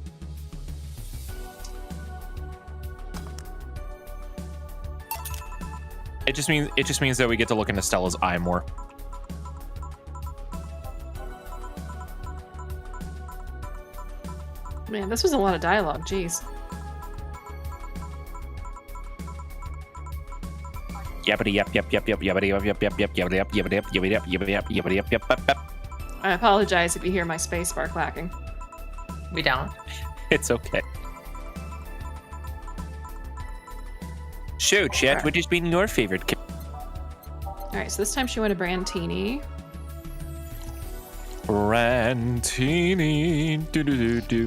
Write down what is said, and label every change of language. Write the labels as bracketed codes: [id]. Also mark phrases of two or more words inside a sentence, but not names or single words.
[en] It just means that we get to look into Stella's eye more. Man, this was a lot of dialogue. Jeez. Yappity yap yap yap yap yappity yap yap yap yap yappity yap yappity yap yappity yap yappity yap yappity yap yap yap. I apologize if you hear my space bar clacking. We don't. It's okay. So, Chet, what has been your favorite? Alright, so this time she went a Brandtini. Brandtini, do do do do.